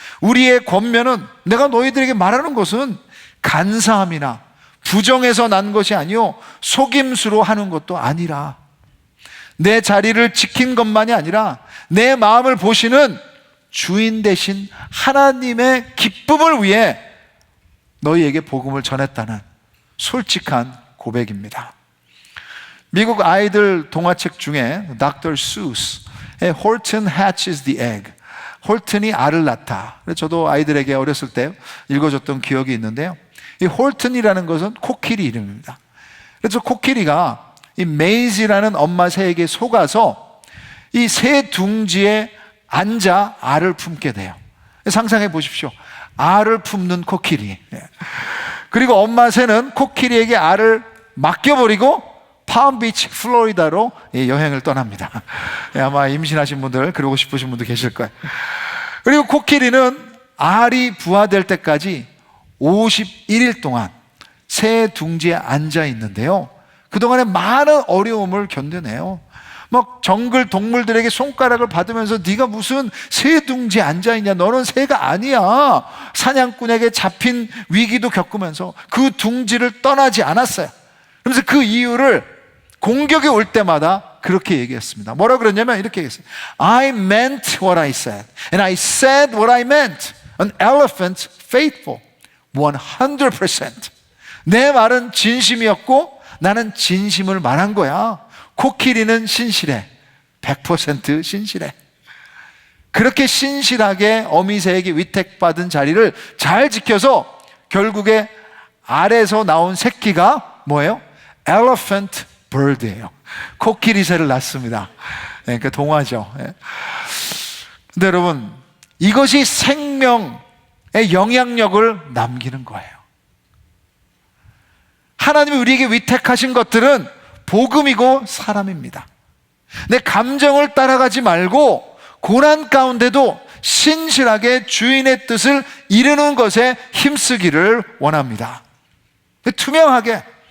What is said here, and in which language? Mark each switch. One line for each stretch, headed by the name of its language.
Korean: 우리의 권면은, 내가 너희들에게 말하는 것은 간사함이나 부정에서 난 것이 아니요 속임수로 하는 것도 아니라, 내 자리를 지킨 것만이 아니라 내 마음을 보시는 주인 되신 하나님의 기쁨을 위해 너희에게 복음을 전했다는 솔직한 고백입니다. 미국 아이들 동화책 중에 Dr.
English: Seuss의 Horton hatches the egg,
Korean: 홀튼이 알을 낳다. 저도 아이들에게 어렸을 때 읽어줬던 기억이 있는데요, 이 홀튼이라는 것은 코끼리 이름입니다. 그래서 코끼리가 이 메이지라는 엄마 새에게 속아서 이 새 둥지에 앉아 알을 품게 돼요. 상상해 보십시오. 알을 품는 코끼리. 그리고 엄마 새는 코끼리에게 알을 맡겨버리고 palm비치 플로리다로 여행을 떠납니다. 아마 임신하신 분들, 그러고 싶으신 분도 계실 거예요. 그리고 코끼리는 알이 부화될 때까지 51일 동안 새 둥지에 앉아 있는데요, 그동안에 많은 어려움을 견뎌내요. 막 정글 동물들에게 손가락을 받으면서 네가 무슨 새 둥지에 앉아 있냐, 너는 새가 아니야. 사냥꾼에게 잡힌 위기도 겪으면서 그 둥지를 떠나지 않았어요. 그러면서 그 이유를 공격이 올 때마다 그렇게 얘기했습니다. 뭐라 그랬냐면 이렇게 얘기했어요.
English: I meant what I said and I said what I meant. An elephant faithful 100%.
Korean: 내 말은 진심이었고 나는 진심을 말한 거야. 코끼리는 신실해. 100% 신실해. 그렇게 신실하게 어미새에게 위택받은 자리를 잘 지켜서 결국에 알에서 나온 새끼가 뭐예요?
English: Elephant bird예요.
Korean: 코끼리 새를 낳습니다. 그러니까 동화죠. 근데 여러분, 이것이 생명의 영향력을 남기는 거예요. 하나님이 우리에게 위택하신 것들은 복음이고 사람입니다. 내 감정을 따라가지 말고 고난 가운데도 신실하게 주인의 뜻을 이루는 것에 힘쓰기를 원합니다. 투명하게.